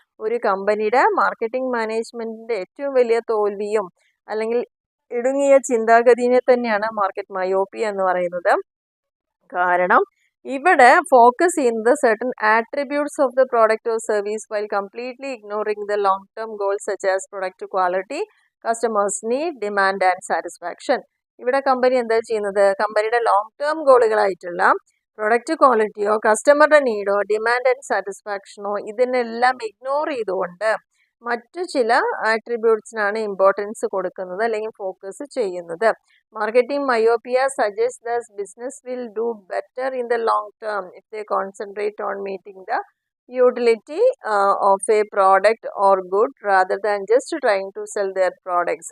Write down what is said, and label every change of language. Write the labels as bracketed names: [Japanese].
[Malayalam] ഒരു കമ്പനിയുടെ മാർക്കറ്റിംഗ് മാനേജ്മെന്റിന്റെ ഏറ്റവും വലിയ തോൽവിയും അല്ലെങ്കിൽ ഇടുങ്ങിയ ചിന്താഗതിയെ തന്നെയാണ് മാർക്കറ്റ് മയോപ്പിയ എന്ന് പറയുന്നത്. കാരണം ഇവിടെ ഫോക്കസ് ചെയ്യുന്നത് [English] certain attributes of the product or service while completely ignoring the long-term goals such as product quality, customers need, demand and satisfaction. [Malayalam] ഇവിടെ കമ്പനി എന്താ ചെയ്യുന്നത്, കമ്പനിയുടെ long term ഗോളുകളായിട്ടുള്ള product ക്വാളിറ്റിയോ കസ്റ്റമറുടെ നീഡോ demand and സാറ്റിസ്ഫാക്ഷനോ ഇതിനെല്ലാം ഇഗ്നോർ ചെയ്തുകൊണ്ട് മറ്റു ചില ആട്രിബ്യൂട്ട്സിനാണ് ഇമ്പോർട്ടൻസ് കൊടുക്കുന്നത് അല്ലെങ്കിൽ ഫോക്കസ് ചെയ്യുന്നത്. [English] Marketing myopia suggest the business will do better in the long term if they concentrate on meeting the utility of a product or good rather than just trying to sell their products.